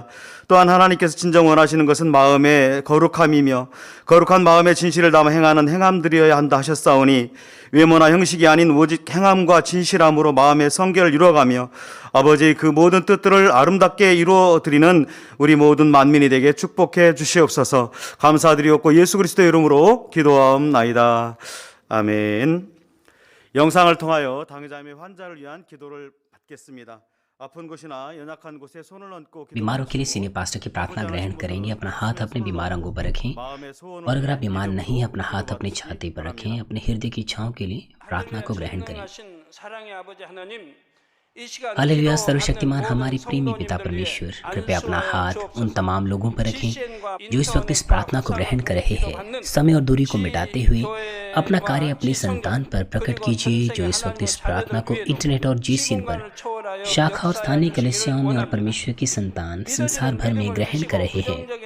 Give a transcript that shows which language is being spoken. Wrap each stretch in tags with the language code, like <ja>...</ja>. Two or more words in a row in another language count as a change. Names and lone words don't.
<ko>또한 하나님께서 진정 원하시는 것은 마음의 거룩함이며 거룩한 마음의 진실을 담아 행하는 행함들이어야 한다 하셨사오니 외모나 형식이 아닌 오직 행함과 진실함으로 마음의 성결을 이루어가며 아버지 그 모든 뜻들을 아름답게 이루어드리는 우리 모든 만민이 되게 축복해 주시옵소서. 감사드리옵고 예수 그리스도의 이름으로 기도하옵나이다. 아멘. 영상을 통하여 당의자매 환자를 위한 기도를 받겠습니다. 아픈 곳이나 연약한 곳에 손을 얹고</ko> <hi>बीमारों के लिए</hi> <en>senior pastor</en> <hi>की प्रार्थना ग्रहण करेंगे। अपना हाथ अपने बीमार अंगों पर रखें</hi> <ko>마음의 소원을</ko> <hi>और अगर आप बीमार नहीं हैं अपना हाथ अपनी छाती पर रखें। अपने हृदय की इच्छाओं के लिए प्रार्थना को ग्रहण करें।</hi> <ko>사랑의 आबो지 하나님,</ko> <hi>हालेलुया। सर्वशक्तिमान हमारे प्रेमी पिता परमेश्वर, कृपया अपना हाथ उन तमाम लोगों पर रखें जो इस वक्त इस प्रार्थना को ग्रहण कर रहे हैं। समय और दूरी को मिटाते हुए अपना कार्य अपनी संतान पर प्रकट कीजिए जो इस वक्त इस प्रार्थना को इंटरनेट और जीसीएन पर शाखा और स्थानीय कलीसियाओं में और परमेश्वर की संतान संसार भर में ग्रहण कर रहे हैं।</hi>